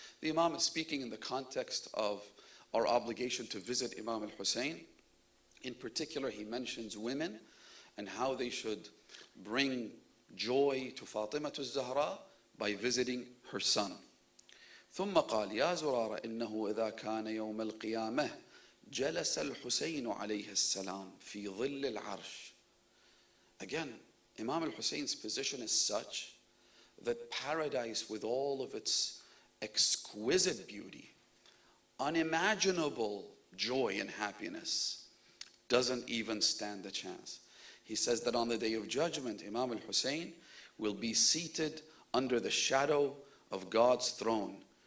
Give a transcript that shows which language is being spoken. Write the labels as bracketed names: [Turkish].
[English] The Imam is speaking in the context of our obligation to visit Imam al-Hussein. In particular, he mentions women and how they should bring joy to Fatima al-Zahra by visiting her son. [Arabic] ثم قال يا زرارة إنه إذا كان يوم القيامة جلس الحسين عليه السلام في ظل العرش. [English] Again, Imam al-Hussein's position is such that paradise, with all of its exquisite beauty, unimaginable joy and happiness, doesn't even stand a chance. He says that on the day of judgment, Imam al-Hussein will be seated under the shadow of God's throne.